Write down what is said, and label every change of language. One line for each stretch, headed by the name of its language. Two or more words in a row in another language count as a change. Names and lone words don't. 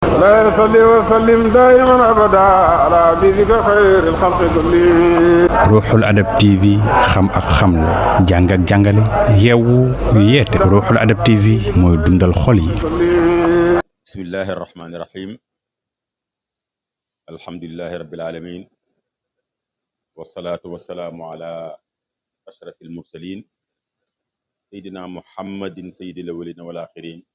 Arabic: لا يصلي وسلم دائما ابدا على حبيبك خير الخلق كلهم.
Wolof: Ruuxul Adab TV xam ak xamle jàng ak jàngale yeewu yeete Ruuxul Adab TV mooy dundal xol yi.
Arabic: بسم الله الرحمن الرحيم الحمد لله رب العالمين والصلاة والسلام على أشرف المرسلين سيدنا محمد سيد الأولين والآخرين